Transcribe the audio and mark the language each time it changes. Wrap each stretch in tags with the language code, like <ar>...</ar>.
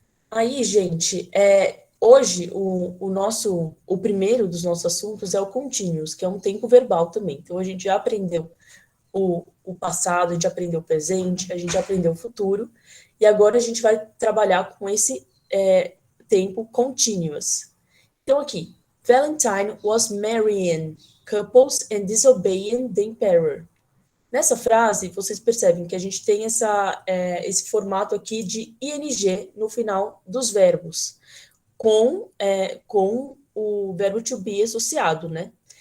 <pt>Aí, gente, hoje o primeiro dos nossos assuntos é o continuous, que é um tempo verbal também. Então a gente já aprendeu o passado, a gente aprendeu o presente, a gente já aprendeu o futuro, e agora a gente vai trabalhar com esse tempo continuous.</pt> <en>Então aqui, Valentine was marrying couples and disobeying the emperor.</en> <pt>Nessa frase, vocês percebem que a gente tem esse formato aqui de ing no final dos verbos, com o verbo to be associado, né?</pt>